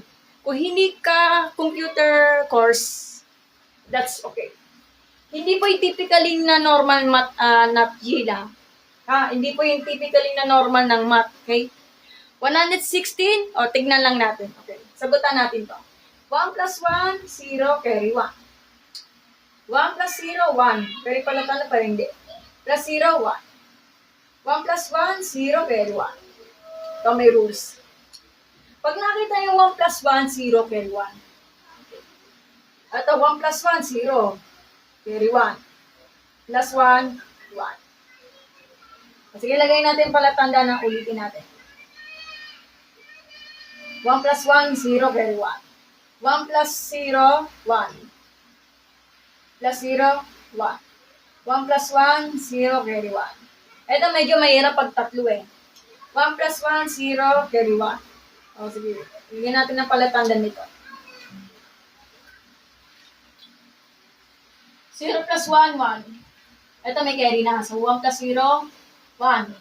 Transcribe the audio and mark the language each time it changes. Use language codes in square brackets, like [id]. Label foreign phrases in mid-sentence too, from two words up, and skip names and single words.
[tl] Kung hindi ka computer course, [en] that's okay. [tl] Hindi po yung typically na [en] normal math, [tl] not G lang. Hindi po yung typically na normal ng math, okay? 116, tignan lang natin. Okay, sagutan natin to. [en] 1 plus 1, 0, carry 1. 1 plus 0, 1. [tl] Carry pala pa hindi. Plus 0, 1. [en] 1 plus 1, 0, carry 1. [tl] Ito may rules. Pag nakita yung [en] 1 plus 1, 0, carry 1. Ito, 1 plus 1, 0. Carry 1. Plus 1, 1. [tl] Sige, lagay natin pala tanda na ulitin natin. [en] 1 plus 1, 0, carry 1. 1 plus 0, 1. Plus 0, 1. 1 plus 1, 0, carry 1. [tl] Ito medyo mahirap pag tatlo [en] 1 plus 1, 0, carry 1. [tl] Sige. Lagyan natin ng palatandaan nito. [en] 0 plus 1, 1. [tl] Ito may carry na. [en] So, 1 plus 0, 1.